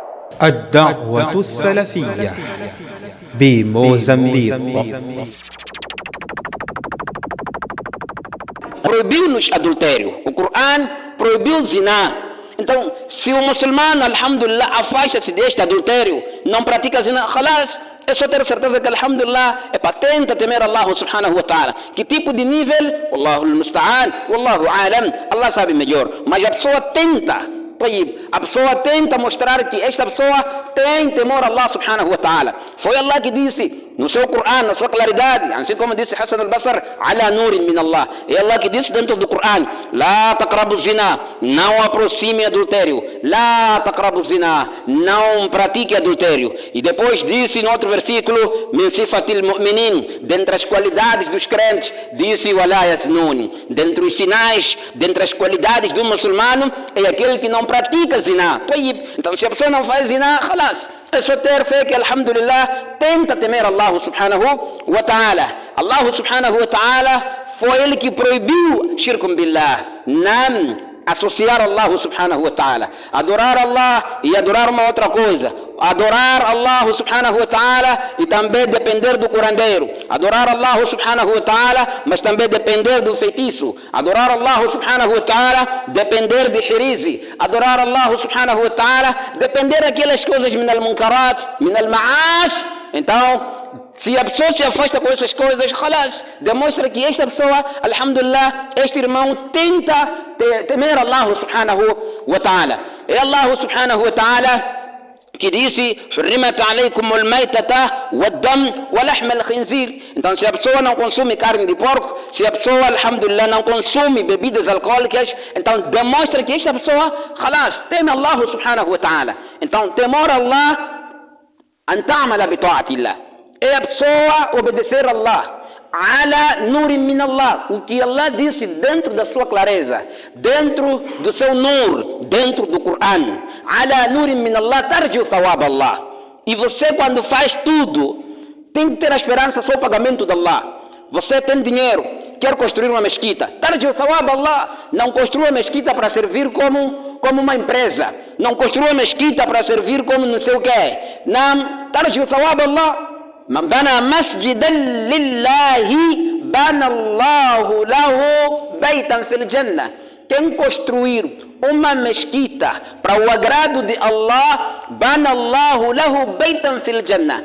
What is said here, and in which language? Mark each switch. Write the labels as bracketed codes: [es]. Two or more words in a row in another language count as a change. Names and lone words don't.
[ar] الدعوة السلفية بموزمبيق. [pt] Proibiu-nos adultério. O Corão proibiu o zina. Então, se o muçulmano, alhamdulillah, afasta-se deste adultério, não pratica zina, khalas, é só ter certeza que, alhamdulillah, tenta temer [ar] الله سبحانه وتعالى. [pt] Que tipo de nível? [ar] والله المستعان، والله أعلم, [pt] Allah sabe melhor. Mas a pessoa tenta. A pessoa tenta mostrar que esta pessoa tem temor a [ar] الله سبحانه وتعالى. [pt] Foi Allah que disse no seu Corão, na sua claridade, assim como disse Hassan al-Basr, [ar] على نور من الله. [pt] É Allah que disse dentro do Corão, [ar] لا تقربوا الزنا, [pt] não aproxime adultério. [ar] لا تقربوا الزنا, [pt] não pratique adultério. E depois disse no outro versículo, [ar] من صفات المؤمنين, [pt] dentre as qualidades dos crentes, disse [ar] ولا يزنون, [pt] dentre os sinais, dentre as qualidades do muçulmano, é aquele que não pratica zina. Então, se a pessoa não faz zina, khalas, é só ter fé que, alhamdulillah, tenta temer [ar] الله سبحانه وتعالى. الله سبحانه وتعالى [pt] foi ele que proibiu [ar] شرك بالله, [pt] não associar [ar] الله سبحانه وتعالى. [pt] Adorar Allah e adorar uma outra coisa. Adorar [ar] الله سبحانه وتعالى [pt] e também depender do curandeiro. Adorar [ar] الله سبحانه وتعالى, [pt] mas também depender do feitiço. Adorar [ar] الله سبحانه وتعالى, [pt] depender de hirizi. Adorar [ar] الله سبحانه وتعالى, [pt] depender daquelas coisas [ar] من المنكرات، من المعاش. [pt] Então, se a pessoa se afasta com essas coisas, khalas, demonstra que esta pessoa, alhamdulillah, este irmão tenta temer [ar] الله سبحانه وتعالى. [pt] E [ar] الله سبحانه وتعالى [pt] que disse, [ar] حرمت عليكم الميتة والدم ولحم الخنزير. [pt] Então, se a pessoa não consome carne de porco, se a pessoa, alhamdulillah, não consome bebidas alcoólicas, então demonstra que esta pessoa, khalas, teme [ar] الله سبحانه وتعالى. [pt] Então, temor a Allah, [ar] أن تعمل بطاعة الله. [pt] É a pessoa obedecer a Allah. [ar] على نور من الله, [pt] o que Allah disse dentro da sua clareza, dentro do seu nur, dentro do Corão. [ar] على نور من الله، ترجو ثواب الله. [pt] E você, quando faz tudo, tem que ter a esperança só o pagamento de Allah. Você tem dinheiro, quer construir uma mesquita, [ar] ترجو ثواب الله. [pt] Não construa a mesquita para servir como uma empresa. Não construa a mesquita para servir como não sei o quê. [ar] Não, ترجو ثواب الله. من بنى مسجدا لله بنى الله له بيتا في الجنة. [pt] Quem construir uma mesquita para o agrado de Allah, [ar] بنى الله له بيتا في الجنة.